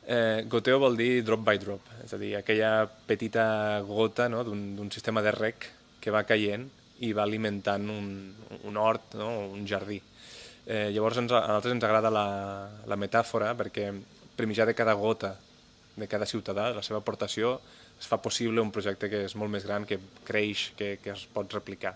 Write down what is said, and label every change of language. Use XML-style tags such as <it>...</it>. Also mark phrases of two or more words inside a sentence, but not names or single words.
<ca>Goteo vol dir</ca> <en>drop by drop,</en> <ca>és a dir, aquella petita gota, no, d'un sistema de rec que va caient i va alimentant un hort, no, un jardí. Llavors a nosaltres ens agrada la metàfora perquè per mitjà de cada gota de cada ciutadà, la seva aportació, es fa possible un projecte que és molt més gran, que creix, que es pot replicar.</ca>